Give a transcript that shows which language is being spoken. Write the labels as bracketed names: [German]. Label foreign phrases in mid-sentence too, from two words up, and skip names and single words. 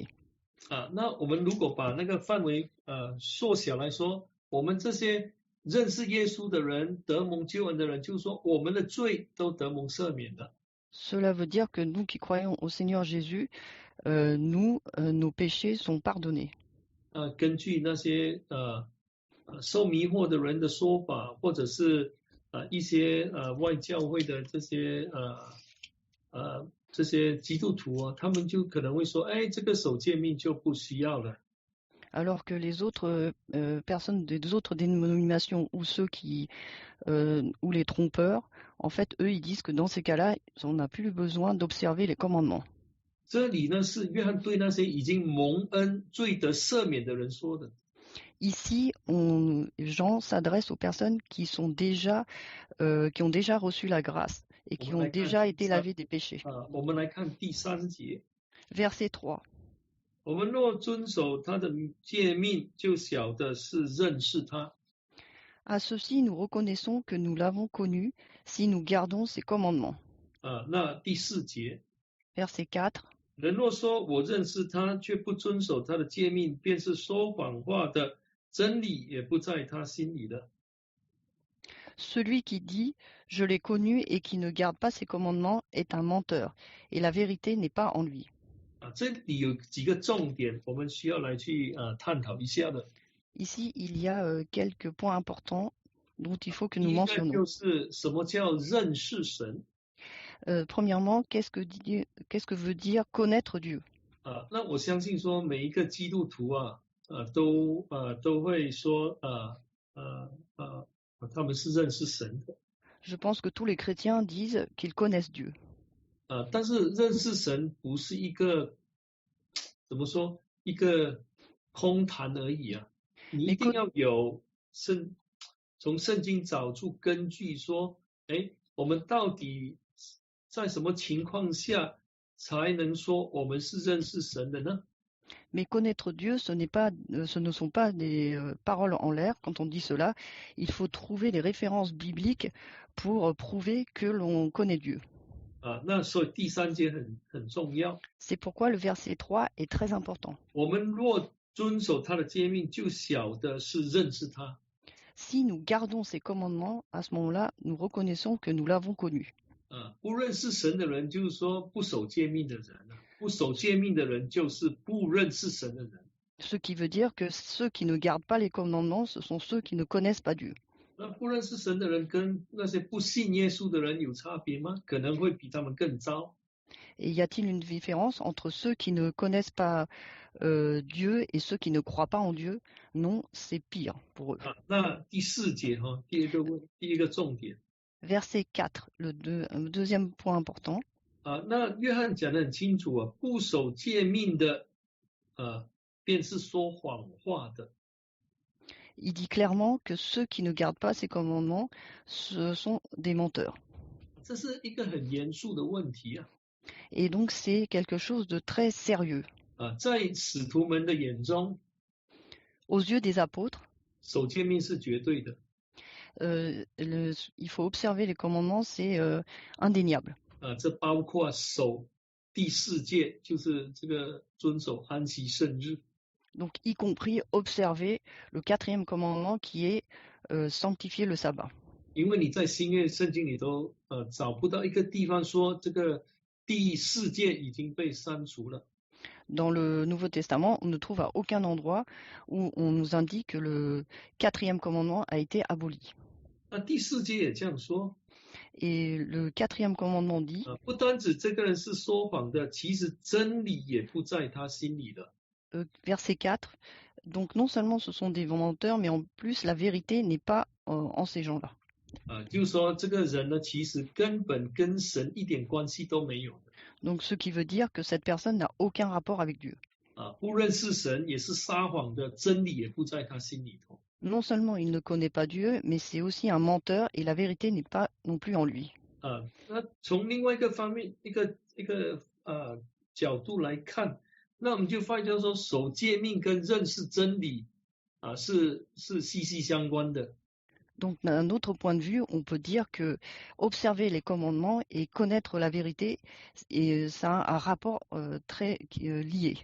[Chinese] 那我们如果把那个范围缩小来说，我们这些认识耶稣的人、得蒙救恩的人，就是说我们的罪都得蒙赦免了。 [French] Cela veut dire que nous qui croyons au Seigneur Jésus, nos péchés sont pardonnés. [Chinese] 根据那些受迷惑的人的说法，或者是一些外教会的这些基督徒他们就可能会说，这个守诫命就不需要了。 [French] Alors que les autres personnes des autres dénominations ou ceux qui ou les trompeurs, en fait, eux, ils disent que dans ces cas-là, on n'a plus besoin d'observer les commandements. [Chinese] 这里呢是约翰对那些已经蒙恩、罪得赦免的人说的。 [French] Ici, Jean s'adresse aux personnes qui ont déjà reçu la grâce et qui ont déjà été lavées des péchés. [Chinese] 我们来看第3节。 [French] Verset 3. [Chinese] 我们若遵守他的诫命，就晓得是认识他。 [French] À ceci, nous reconnaissons que nous l'avons connu si nous gardons ses commandements. [Chinese] 那第4节， [French] Verset 4. [Chinese] 人若说我认识他，却不遵守他的诫命，便是说谎话的，真理也不在他心里了。 [French] Celui qui dit « Je l'ai connu » et qui ne garde pas ses commandements est un menteur, et la vérité n'est pas en lui. [Chinese] 这里有几个重点，我们需要来去探讨一下的。 [French] Ici, il y a quelques points importants dont il faut que [Chinese] 第 [French] nous [Chinese] 一个 [French] mentionnons. [Chinese] 就是什么叫认识神？ [French] Premièrement, qu'est-ce que veut dire connaître Dieu? [Chinese] 那我相信说每一个基督徒都会说他们是认识神的。 [French] Je pense que tous les chrétiens disent qu'ils connaissent Dieu. [Chinese] 但是认识神不是一个怎么说一个空谈而已啊，你一定要有从圣经找出根据说，我们到底在什么情况下才能说我们是认识神的呢？ [French] Mais connaître Dieu, ce ne sont pas des paroles en l'air. Quand on dit cela, il faut trouver les références bibliques pour prouver que l'on connaît Dieu. [Chinese] 那所以第3节很重要。 [French] C'est pourquoi le verset 3 est très important. [Chinese] 我们若遵守他的诫命，就晓得是认识他。 [French] Si nous gardons ses commandements, à ce moment-là, nous reconnaissons que nous l'avons connu. [Chinese] 不认识神的人，就是说不守诫命的人不守诫命的人，就是不认识神的人。 [French] Ce qui veut dire que ceux qui ne gardent pas les commandements, ce sont ceux qui ne connaissent pas Dieu. [Chinese] 那不认识神的人跟那些不信耶稣的人有差别吗？可能会比他们更糟。 [French] Et y a-t-il une différence entre ceux qui ne connaissent pas Dieu et ceux qui ne croient pas en Dieu? Non, c'est pire pour eux. [Chinese] 那第4节第一个重点。 [French] Verset 4, le deuxième point important. [Chinese] 那约翰讲得很清楚不守诫命的便是说谎话的。 [French] Il dit clairement que ceux qui ne gardent pas ses commandements, ce sont des menteurs. [Chinese] 这是一个很严肃的问题 [French] Et donc c'est quelque chose de très sérieux. [Chinese] 在使徒们的眼中， [French] Aux yeux des apôtres, [Chinese] 守诫命是绝对的。 [French] il faut observer les commandements, c'est indéniable. [Chinese] 这包括守第4诫，就是这个遵守安息圣日。 [French] Donc y compris observer le 4e commandement qui est sanctifier le sabbat. [Chinese] 因为你在新约圣经里头找不到一个地方说这个第4诫已经被删除了。 [French] Dans le Nouveau Testament, on ne trouve à aucun endroit où on nous indique que le 4e commandement a été aboli. [Chinese] 那第4诫也这样说。 [French] Et le 4e commandement dit [Chinese] 不单指这个人是说谎的，其实真理也不在他心里了。 [French] verset 4, donc non seulement ce sont des menteurs, mais en plus la vérité n'est pas en ces gens-là. [Chinese] 就是说这个人呢，其实根本跟神一点关系都没有的。 [French] Donc ce qui veut dire que cette personne n'a aucun rapport avec Dieu. [Chinese] 不认识神也是撒谎的，真理也不在他心里头。 [French] Non seulement il ne connaît pas Dieu, mais c'est aussi un menteur et la vérité n'est pas non plus en lui. [Chinese] 那从另外一个方面，一个角度来看，那我们就发现说，守诫命跟认识真理是息息相关的。 [French] Donc d'un autre point de vue, on peut dire que observer les commandements et connaître la vérité, et ça a un rapport très lié.